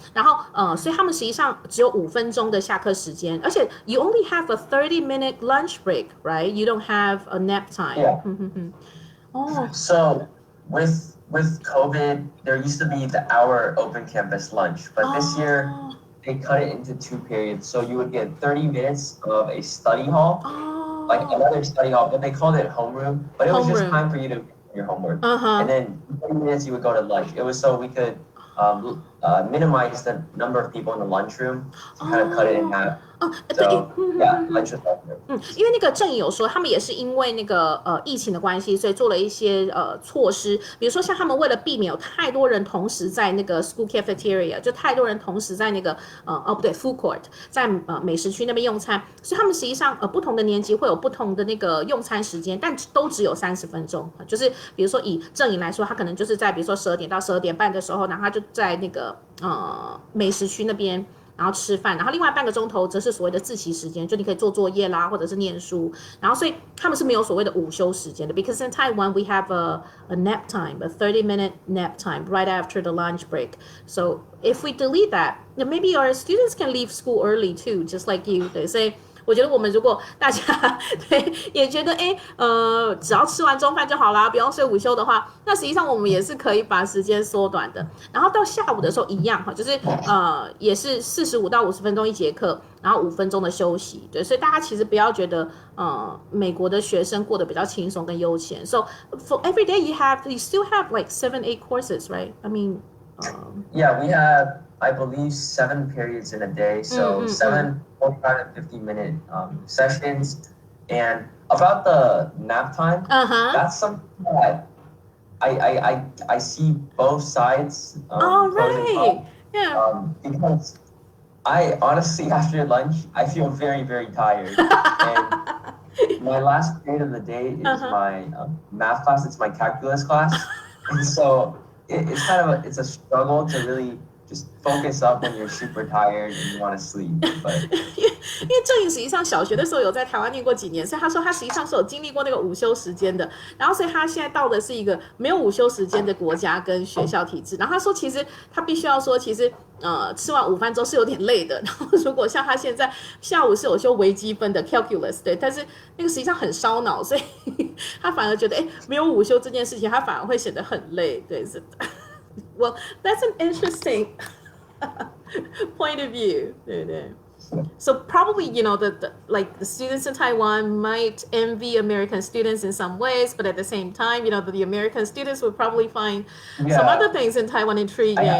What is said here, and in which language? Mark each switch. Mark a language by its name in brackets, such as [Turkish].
[Chinese] 然后所以他们实际上只有5分钟的下课时间，而且 [English] you only have a 30-minute lunch break, right? You don't have a nap time. Yeah. So with COVID, there used to be the hour open campus lunch, but this year they cut it into 2 periods. So you would get 30 minutes of a study hall, like another study hall, but they called it homeroom. But it was just time for you to do your homework. And then 30 minutes you would go to lunch. It was so we could minimize the number of people in the lunchroom to kind of cut it in half. So, yeah, lunch was better. [Chinese] 因为那个郑颖有说，他们也是因为那个疫情的关系，所以做了一些措施，比如说像他们为了避免有太多人同时在那个 school cafeteria， 就太多人同时在那个不对 food court， 在美食区那边用餐，所以他们实际上不同的年级会有不同的那个用餐时间，但都只有30分钟。就是比如说以郑颖来说，他可能就是在比如说12点到12点半的时候，然后他就在那个美食区那边。然后吃饭，然后另外半个钟头则是所谓的自习时间，就你可以做作业啦，或者是念书。然后所以他们是没有所谓的午休时间的 [English] ，because in Taiwan we have a nap time, a 30-minute nap time right after the lunch break. So if we delete that, then maybe our students can leave school early too, just like you. [Chinese] 对，所以我觉得我们如果大家对也觉得只要吃完中饭就好啦，不用睡午休的话，那实际上我们也是可以把时间缩短的。然后到下午的时候一样哈，就是也是45到50分钟一节课，然后5分钟的休息。对，所以大家其实不要觉得美国的学生过得比较轻松跟悠闲。 [English] So for every day you still have like 7-8 courses, right? I mean, yeah, we have I believe 7 periods in a day, so 7 45 to 50-minute sessions. And about the nap time, that's something that I see both sides. Right. Yeah. Because I honestly, after lunch, I feel very, very tired. And my last period of the day is my math class. It's my calculus class. And so it's kind of it's a struggle to really just focus up when you're super tired and you want to sleep. But [Chinese] 因为郑颖实际上小学的时候有在台湾念过几年，所以他说他实际上是有经历过那个午休时间的。然后所以他现在到的是一个没有午休时间的国家跟学校体制。然后他说其实他必须要说，其实吃完午饭之后是有点累的。然后如果像他现在下午是有修微积分的 calculus， 对，但是那个实际上很烧脑，所以他反而觉得没有午休这件事情，他反而会显得很累。对，是的。 [English] Well, that's an interesting point of view. [Chinese] 对对。 [English] So probably, like the students in Taiwan might envy American students in some ways, but at the same time, the American students would probably find some other things in Taiwan intriguing.